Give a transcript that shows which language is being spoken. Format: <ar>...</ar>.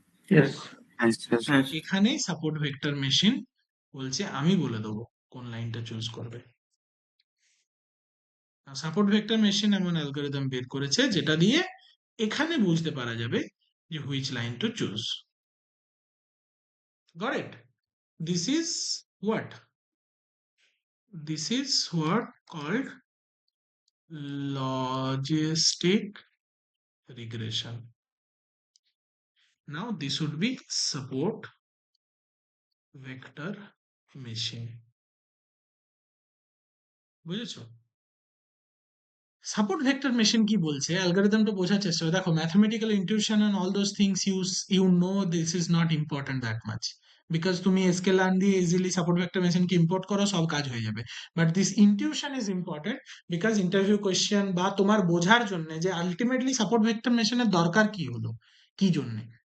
<en>Yes. হ্যাঁ।</en> <bn>এখানেই support vector machine বলছে আমি বলে দেবো কোন লাইনটা চুজ করবে। সাপোর্ট ভেক্টর মেশিন এমন অ্যালগোরিদম বের করেছে যেটা দিয়ে এখানে বুঝতে পারা যাবে যে</bn> <en>Which line to choose. Got it? This is what, this is what called logistic regression. Now this would be support vector machine.</en> <bn>বুঝেছো? সাপোর্ট ভেক্টর মেশিন কি বলছে অ্যালগরিদমটা বোঝার চেষ্টা করো। দেখো</bn> <en>mathematical intuition and all those things you know this is not important that much,</en> <bn>because তুমি scalar দিয়ে easily support vector মেশিনকে import করো, সব কাজ হয়ে যাবে।</bn> <en>but this intuition is important,</en> <bn>because interview question বা তোমার বোঝার জন্য যে আলটিমেটলি সাপোর্ট ভেক্টর মেশিনের দরকার কি হলো, কি জন্যে।</bn>